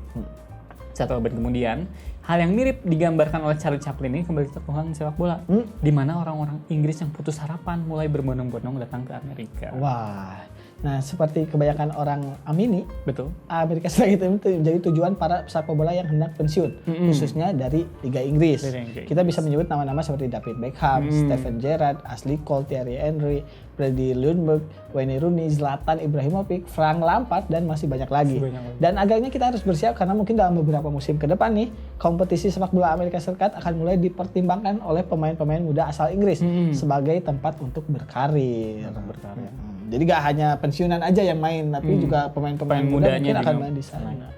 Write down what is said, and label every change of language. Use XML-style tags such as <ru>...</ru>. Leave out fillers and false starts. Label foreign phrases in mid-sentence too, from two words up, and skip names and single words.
<id>1 abad kemudian, hal yang mirip digambarkan oleh Charlie Chaplin ini kembali terulang di sepak bola, di mana orang-orang Inggris yang putus harapan mulai berbondong-bondong datang ke Amerika. Wah, nah seperti kebanyakan orang Amini, Betul. Amerika Serikat itu menjadi tujuan para pesepak bola yang hendak pensiun, khususnya dari Liga Inggris. Kita bisa menyebut nama-nama seperti David Beckham, Steven Gerrard, Ashley Cole, Thierry Henry, Freddie Ljungberg, Wayne Rooney, Zlatan Ibrahimovic, Frank Lampard, dan masih banyak lagi. Dan agaknya kita harus bersiap karena mungkin dalam beberapa musim ke depan nih, kompetisi sepak bola Amerika Serikat akan mulai dipertimbangkan oleh pemain-pemain muda asal Inggris sebagai tempat untuk berkarir. Jadi gak hanya pensiunan aja yang main, tapi juga pemain-pemain muda mungkin akan main di sana.</id>